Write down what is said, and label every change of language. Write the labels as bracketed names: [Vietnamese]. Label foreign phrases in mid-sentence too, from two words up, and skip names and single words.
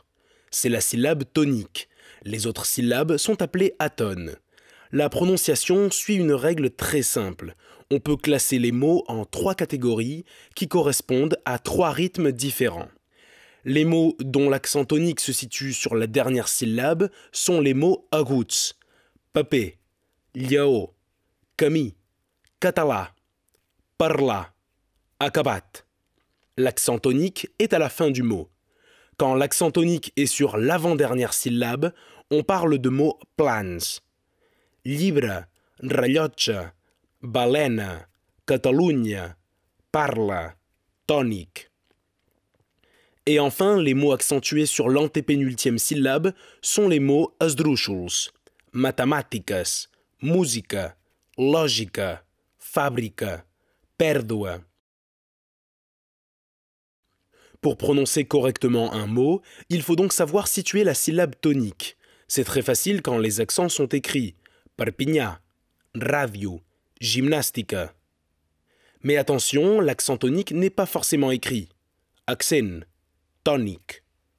[French] C'est la syllabe tonique. Les autres syllabes sont appelées atones. La prononciation suit une règle très simple. On peut classer les mots en 3 catégories qui correspondent à 3 rythmes différents. Les mots dont l'accent tonique se situe sur la dernière syllabe sont les mots [Catalan] aguts, papé, lleó, camí, català, parlar, acabat. [French] L'accent tonique est à la fin du mot. Quand l'accent tonique est sur l'avant-dernière syllabe, on parle de mots plans. [Catalan] Llibre, rellotge, balena, Catalunya, parla, tònic. [French] Et enfin, les mots accentués sur l'antépénultième syllabe sont les mots [Catalan] esdrúixols, matemàtiques, música, lògica, fàbrica, pèrdua. [French] Pour prononcer correctement un mot, il faut donc savoir situer la syllabe tonique. C'est très facile quand les accents sont écrits. [Catalan] Perpinyà, ràdio, gimnàstica. [French] Mais attention, l'accent tonique n'est pas forcément écrit. [Catalan] Accent, tònic.